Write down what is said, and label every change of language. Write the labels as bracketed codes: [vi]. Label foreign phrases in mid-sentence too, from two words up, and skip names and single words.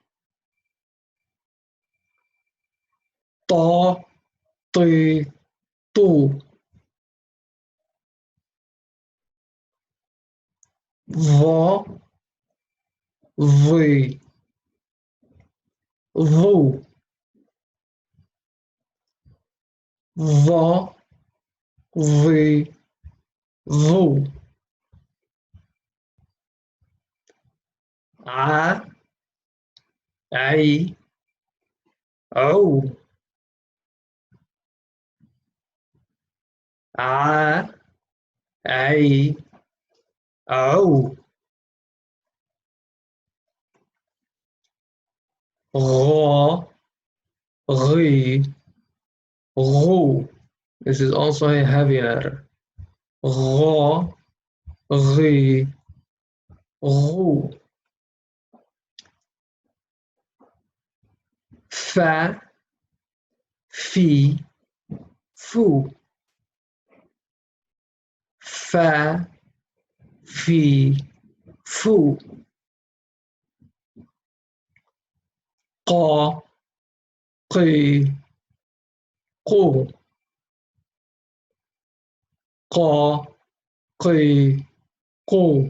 [ar] Ta, ti, tu. Va, vi, vu. Va, vi, vu. A, ai, au. A, ai, au. Ra, ri, ru. [en] This is also a heavy letter. [ar] Ra, غي غو فا في فو فا في فو قا قي قو قا قي قو